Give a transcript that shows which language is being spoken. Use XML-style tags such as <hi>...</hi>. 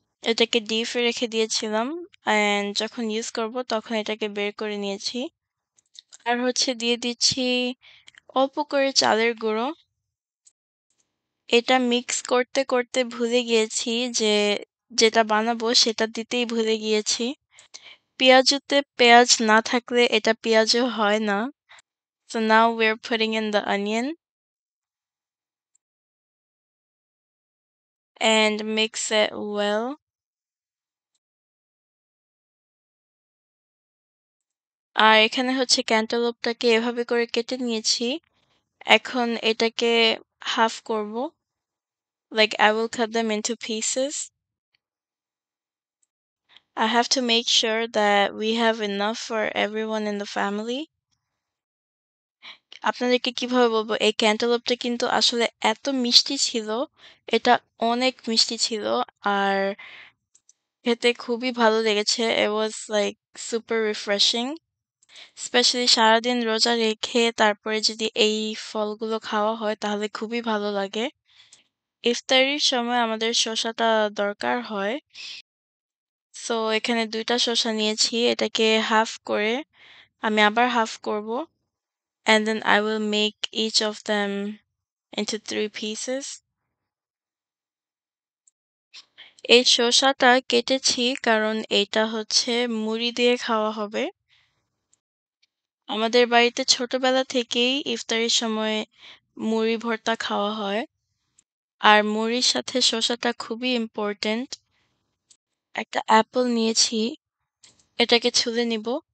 <bn>এটাকে ডিপে রেখে দিয়েছিলাম অ্যান্ড যখন ইউজ করব তখন এটাকে বের করে নিয়েছি। আর হচ্ছে দিয়ে দিচ্ছি অল্প করে চালের গুঁড়ো। এটা মিক্স করতে করতে ভুলে গিয়েছি যে যেটা বানাবো সেটা দিতেই ভুলে গিয়েছি। পেঁয়াজুতে পেঁয়াজ না থাকলে এটা পেঁয়াজু হয় না।</bn> <en>So now we're putting in the onion and mix it well.</en> <bn>আর এখানে হচ্ছে ক্যান্টালুপটাকে এভাবে করে কেটে নিয়েছি। এখন এটাকে হাফ করব।</bn> <en>Like I will cut them into pieces. I have to make sure that we have enough for everyone in the family.</en> <bn>আপনাদেরকে কিভাবে বলবো, এই ক্যান্টালুপটা কিন্তু আসলে এত মিষ্টি ছিল, এটা অনেক মিষ্টি ছিল। আর খেতে খুবই ভালো লেগেছে।</bn> <en>It was like super refreshing.</en> <bn>Specially সারাদিন রোজা রেখে তারপরে যদি এই ফলগুলো খাওয়া হয় তাহলে খুবই ভালো লাগে। ইফতারির সময় আমাদের শসাটা দরকার হয়। সো এখানে ২ টা শসা নিয়েছি। এটাকে হাফ করে আমি আবার হাফ করব।</bn> <en>And then I will make each of them into 3 pieces.</en> <bn>এই শসাটা কেটেছি কারণ এটা হচ্ছে মুড়ি দিয়ে খাওয়া হবে। আমাদের বাড়িতে ছোটবেলা থেকেই ইফতারির সময় মুড়ি ভর্তা খাওয়া হয়। আর মুড়ির সাথে শসাটা খুবই ইম্পোর্টেন্ট। একটা অ্যাপল নিয়েছি, এটাকে ছুলে নিব।</bn>